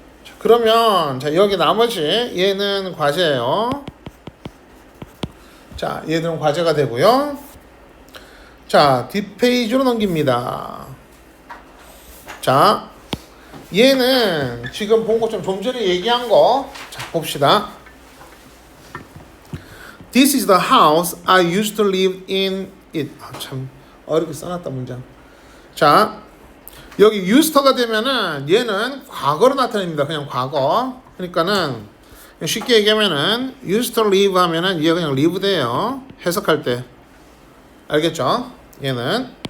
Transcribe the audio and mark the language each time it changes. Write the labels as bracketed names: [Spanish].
[Korean] 자, 그러면 자, 여기 나머지 얘는 과제예요. 자, 얘들은 과제가 되고요. 자, 뒷페이지로 넘깁니다. 자, 얘는 지금 본 것처럼 좀 전에 얘기한 거. 자, 봅시다. [English] This is the house I used to live in it. [Korean] 아, 참 어렵게 써놨다 문장. 자, 여기 used가 되면은 얘는 과거로 나타냅니다. 그냥 과거. 그러니까는 쉽게 얘기하면은 used to live 하면은 얘가 그냥 live 돼요. 해석할 때. 알겠죠? 얘는.